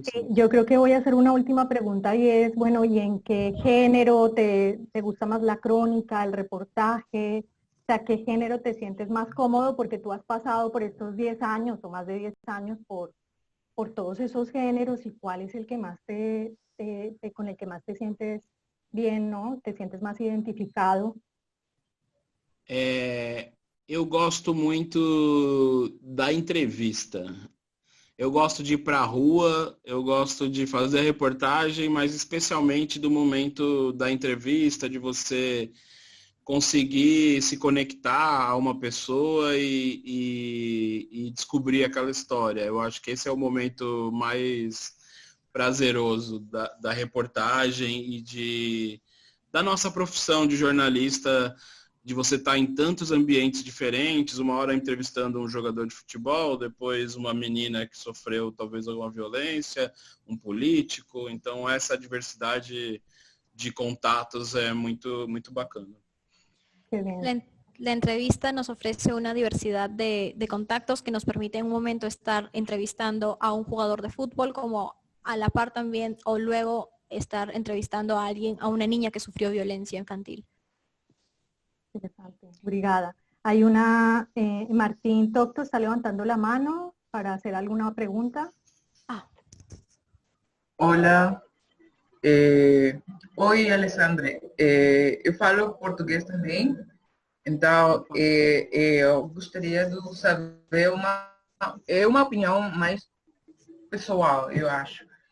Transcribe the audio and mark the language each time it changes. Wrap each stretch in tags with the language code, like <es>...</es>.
<es>Yo creo que voy a hacer una última pregunta y es, bueno, ¿y en qué género te gusta más la crónica, el reportaje? O sea, ¿qué género te sientes más cómodo? Porque tú has pasado por estos 10 años o más de 10 años por todos esos géneros, y cuál es el que más con el que más te sientes bien, ¿no? Te sientes más identificado.</es> <pt>Eu gosto muito da entrevista. Eu gosto de ir para a rua, eu gosto de fazer reportagem, mas especialmente do momento da entrevista, de você conseguir se conectar a uma pessoa e descobrir aquela história. Eu acho que esse é o momento mais prazeroso da reportagem e da nossa profissão de jornalista, de você estar em tantos ambientes diferentes, uma hora entrevistando um jogador de futebol, depois uma menina que sofreu talvez alguma violência, um político. Então essa diversidade de contatos é muito, muito bacana.</pt> <es>La entrevista nos ofrece una diversidad de contactos que nos permite en un momento estar entrevistando a un jugador de fútbol, como a la par también, o luego estar entrevistando a alguien, a una niña que sufrió violencia infantil. Interesante.</es> <pt>Obrigada.</pt> <es>Hay una, Martín Tocto está levantando la mano para hacer alguna pregunta.</es> <pt>Olá, oi Alessandra, eu falo português também, então eu gostaria de saber uma opinião mais pessoal, eu acho.</pt>